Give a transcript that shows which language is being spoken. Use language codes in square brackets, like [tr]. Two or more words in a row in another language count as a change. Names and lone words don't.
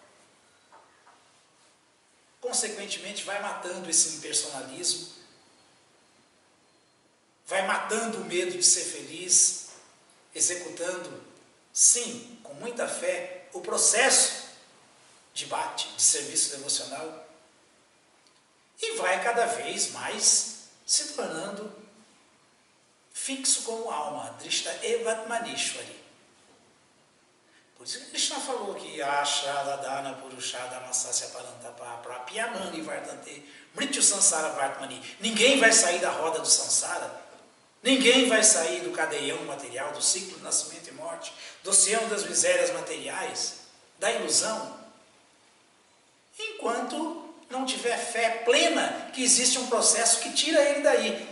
[pt] Consequentemente, vai matando esse impersonalismo, vai matando o medo de ser feliz, executando, sim, com muita fé, o processo de bhakti, de serviço devocional, e vai cada vez mais se tornando fixo como alma, [sa] Drishta Evatmanishwari. [pt] Por isso que Krishna falou que [sa] Ashradadana Purushada Masasya Parantapa Prapyamani Vardante Mrityu Sansara Vartmani. [pt] Ninguém vai sair da roda do Sansara, ninguém vai sair do cadeião material, do ciclo de nascimento e morte, do oceano das misérias materiais, da ilusão, enquanto não tiver fé plena que existe um processo que tira ele daí.